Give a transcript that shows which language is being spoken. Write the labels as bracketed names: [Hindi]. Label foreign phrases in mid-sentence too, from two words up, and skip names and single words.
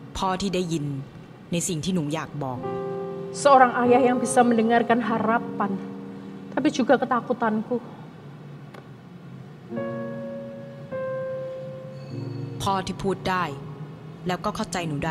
[Thai] ที่ได้ยินในสิ่งที่หนูอยากบอก [Indonesian] Seorang ayah yang bisa mendengarkan harapan, tapi juga ketakutanku. [Thai] พ่อที่พูดได้แล้วก็เข้าใจหนูได้